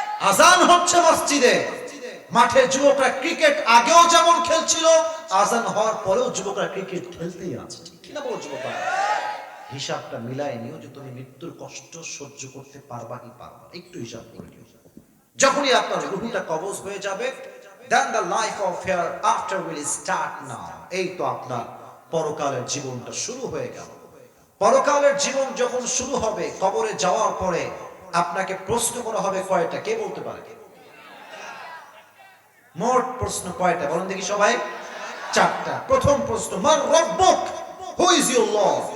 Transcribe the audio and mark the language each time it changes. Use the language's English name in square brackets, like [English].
[Bangla] আজান হচ্ছে মসজিদে, মাঠে যুবকরা ক্রিকেট আগেও যেমন খেলছিল, আজান হওয়ার পরেও যুবকরা ক্রিকেট খেলতেই আছে। ঠিক কিনা বলো যুবকরা? হিসাবটা মিলাই নিও যে তুমি মৃত্যুর কষ্ট সহ্য করতে পারবা কি পারবা, একটু হিসাব করে নিও। যখনই আপনার রূহটা কবজ হয়ে যাবে, [English] then the life of hereafter will start now. [Bangla] এই তো আপনার পরকালের জীবনটা শুরু হয়ে গেল। পরকালের জীবন যখন শুরু হবে, কবরে যাওয়ার পরে আপনাকে প্রশ্ন করা হবে কয়টা? কে বলতে পারে? মোট প্রশ্ন কয়টা বলেন দেখি সবাই? 4টা। প্রথম প্রশ্ন, [Arabic] মান রব্বুক, [English] Who is your lord?